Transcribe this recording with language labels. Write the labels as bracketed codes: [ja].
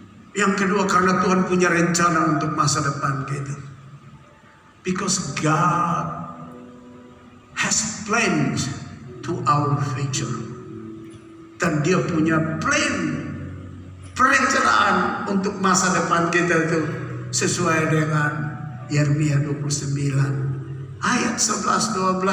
[id] Yang kedua, karena Tuhan punya rencana untuk masa depan kita. [en] Because God has plans to our future. [id] Dan Dia punya perencanaan untuk masa depan kita itu sesuai dengan Yeremia 29 ayat 11-12.